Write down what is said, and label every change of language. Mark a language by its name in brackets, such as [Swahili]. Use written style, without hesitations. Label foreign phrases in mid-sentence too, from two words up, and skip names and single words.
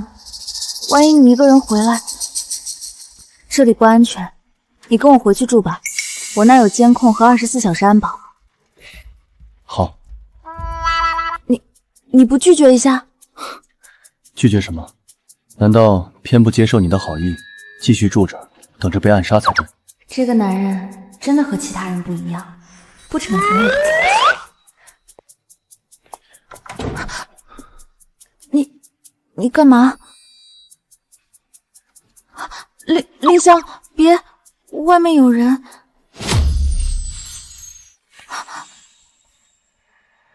[Chinese] 萬一你一個人回來，這裡不安全，你跟我回去住吧，我那有監控和24小時安保。好。你不拒絕一下？拒絕什麼？難道偏不接受你的好意，繼續住着，等着被暗殺才對？這個男人真的和其他人不一樣，不成才有。你幹嘛？林香，別，外面有人。